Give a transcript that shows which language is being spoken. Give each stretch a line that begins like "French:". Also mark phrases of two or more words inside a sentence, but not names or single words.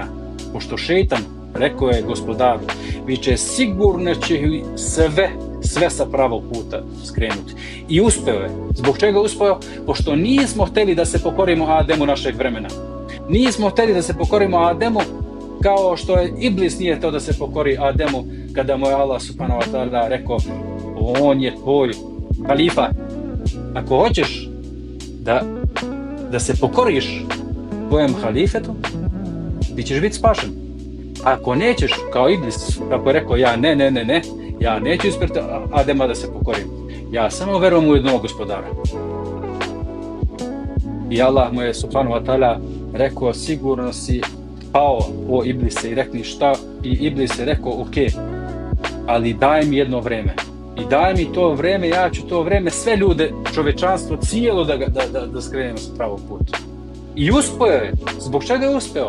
Serbian: Pošto šejtan, rekao je gospodaru, vi će sigurno će sve sa pravog puta skrenuti. I uspeo je. Zbog čega je uspeo? Pošto nismo htjeli da se pokorimo Ademu našeg vremena. Nismo htjeli da se pokorimo Ademu kao što je Iblis nije htio da se pokori Ademu kada mu je
Arabic: الله سبحانه وتعالى
Serbian: rekao on je tvoj halifa. Ako hoćeš da se pokoriš tvojem halifetu, ti ćeš biti spašen. Ako nećeš, kao Iblis, kako je rekao, ja neću ispred Adema da se pokorim. Ja samo verujem u jednog gospodara. I Allah mu je
Arabic: سبحانه وتعالى
Serbian: rekao, sigurno si pao o Iblise i rekli šta? I Iblis je rekao, ok, ali daj mi jedno vreme. I daj mi to vreme, ja ću to vreme sve ljude, čovečanstvo cijelo da skrenemo sa pravog puta. I uspio je. Zbog čega je uspeo?